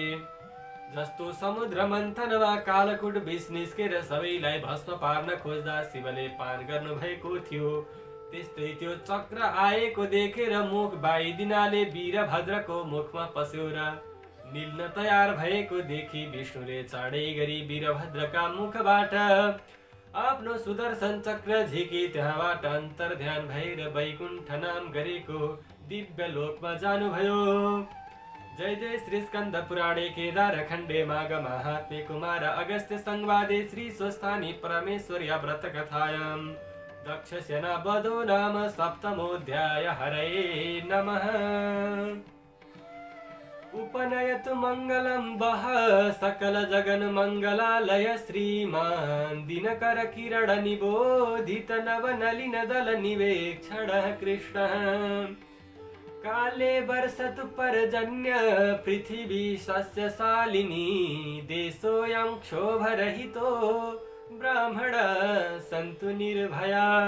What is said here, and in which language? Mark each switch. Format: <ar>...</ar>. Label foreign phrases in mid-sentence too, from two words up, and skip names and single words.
<ne>जस्तो समुद्र मन्थनमा कालकुट विष निस्केर सबैलाई भस्म पार्न खोज्दा शिवले पान गर्नु भएको थियो, त्यस्तै त्यो चक्र आएको देखेर मुख बाइदिनाले वीरभद्रको मुखमा पस्यो र निल्न तयार भएको देखि विष्णुले चाँडै गरी वीरभद्रका मुखबाट आफ्नो सुदर्शन चक्र झिकी त्यहाँबाट अन्तर्ध्यान भएर वैकुण्ठ नाम गरेको दिव्य लोकमा जानुभयो।</ne> <sa>जय जय श्री स्कंद पुराणे केदार खण्डे माघ महात्म्ये कुमार अगस्त्य संवादे श्री स्वस्थानी परमेश्वर्या व्रत कथायां दक्ष सेना वधो नाम सप्तमोऽध्याय। हरये नमः। उपनयतु मंगलम वह सकल जगन मंगलालय श्रीमान दिनकर किरण निबोधित नव नलिन दल निवेक्षण कृष्ण काले वर्षतु पर्जन्य पृथिवी सस्यशालिनी देशोऽयं क्षोभरहितो ब्राह्मण सन्तु निर्भया</sa>